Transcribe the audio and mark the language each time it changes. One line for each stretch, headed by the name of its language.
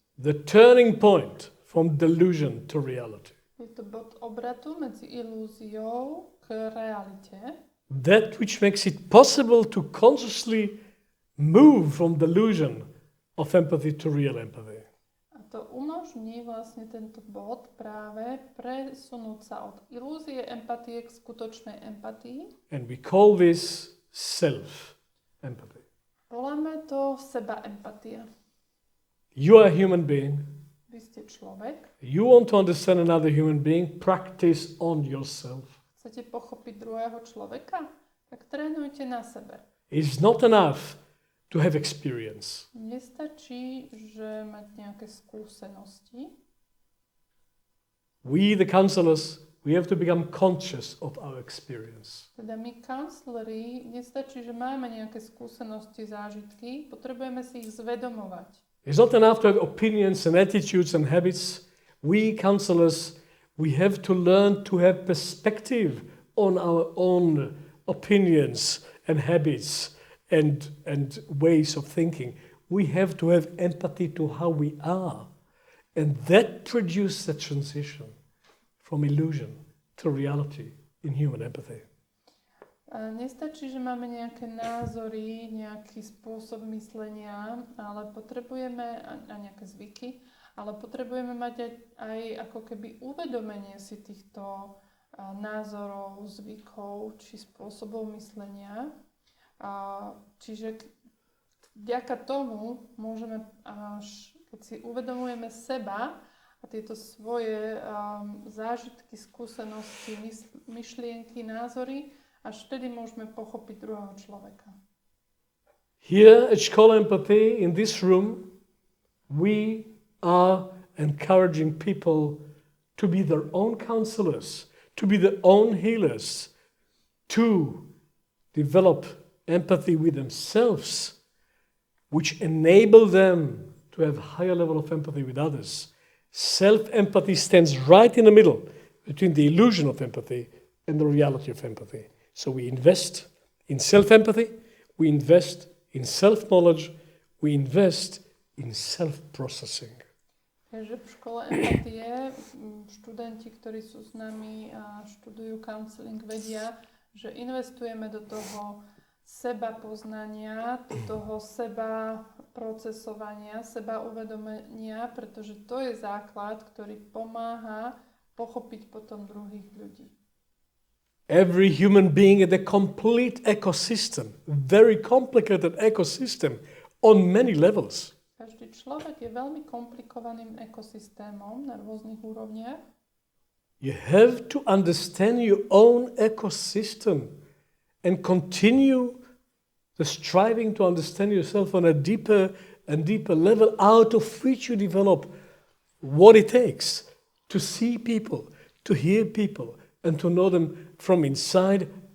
English: The turning point from delusion to reality.
Slovak: Je to bod obratu medzi ilúziou k realite.
English: That which makes it possible to consciously move from delusion of empathy to real empathy.
Slovak: A to umožní vlastne tento bod práve presunúť sa od ilúzie empatie k skutočnej empatii.
English: And we call this self-empathy.
Slovak: Voláme to seba empatia.
English: You are a human being.
Slovak: Vy ste človek.
English: You want to understand another human being. Practice on yourself.
Slovak: Chcete pochopiť druhého človeka? Tak trénujte na sebe.
English: It's not enough to have experience.
Slovak: Nestačí, že mať nejaké skúsenosti.
English: We, the counselors, we have to become conscious of our experience.
Slovak: Teda my, kancleri, nestačí, že máme nejaké skúsenosti, zážitky, potrebujeme si ich zvedomovať.
English: It's not enough to have opinions and attitudes and habits. We, counselors, we have to learn to have perspective on our own opinions and habits and ways of thinking. We have to have empathy to how we are. And that produces the transition from illusion to reality in human empathy.
Slovak: Nestačí, že máme nejaké názory, nejaký spôsob myslenia, ale potrebujeme, a nejaké zvyky, ale potrebujeme mať aj ako keby uvedomenie si týchto názorov, zvykov či spôsobov myslenia. Čiže vďaka tomu môžeme, keď si uvedomujeme seba a tieto svoje zážitky, skúsenosti, myšlienky, názory, až vtedy môžeme pochopiť druhého človeka.
English: Here at School Empathy, in this room, we are encouraging people to be their own counselors, to be their own healers, to develop empathy with themselves, which enable them to have a higher level of empathy with others. Self-empathy stands right in the middle between the illusion of empathy and the reality of empathy. So we invest in self-empathy, we invest in self-knowledge, we invest in self-processing.
Slovak: Takže v škole empatie študenti, ktorí sú s nami a študujú counseling, vedia, že investujeme do toho seba poznania, do toho seba procesovania, seba uvedomenia, pretože to je základ, ktorý pomáha pochopiť potom druhých ľudí.
English: Every human being is a complete ecosystem, very complicated ecosystem on many levels.
Slovak: Každý človek je veľmi komplikovaným ekosystémom na rôznych úrovniach.
English: You have to understand your own ecosystem and continue the striving to understand yourself on a deeper and deeper level, out of which you develop what it takes to see people, to hear people, and to know them from inside.